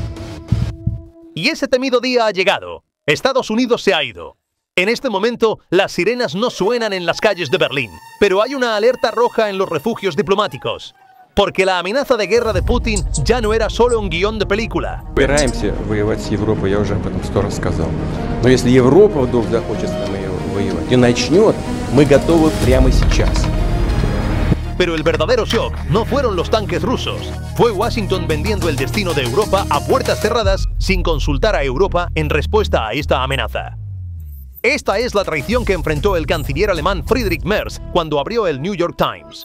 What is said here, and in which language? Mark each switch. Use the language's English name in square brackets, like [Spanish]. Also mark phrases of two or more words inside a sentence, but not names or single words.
[Spanish] Y ese temido día ha llegado. Estados Unidos se ha ido. En este momento, las sirenas no suenan en las calles de Berlín, pero hay una alerta roja en los refugios diplomáticos. Porque la amenaza de guerra de Putin ya no era solo un guión de película. [Russian] Собираемся воевать с Европой, я уже об этом 100 раз сказал. Но если Европа вдруг захочет с нами воевать и начнет, мы готовы прямо сейчас. [Spanish] Pero el verdadero shock no fueron los tanques rusos. Fue Washington vendiendo el destino de Europa a puertas cerradas sin consultar a Europa en respuesta a esta amenaza. Esta es la traición que enfrentó el canciller alemán Friedrich Merz cuando abrió el New York Times.